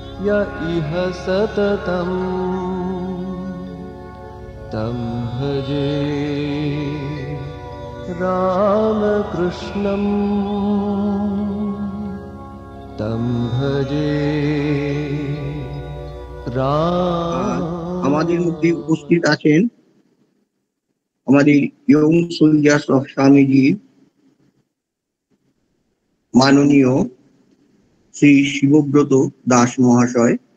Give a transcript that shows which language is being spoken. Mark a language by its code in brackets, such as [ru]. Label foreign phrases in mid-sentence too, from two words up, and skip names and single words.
[sa] य इह सततं तं भजे रामकृष्णं तं भजे [bn] আজ আমাদের মধ্যে উপস্থিত আছেন আমাদের ইয়ং সোলজার্স অফ স্বামীজি মাননীয় শ্রী শিবব্রত দাস মহাশয়।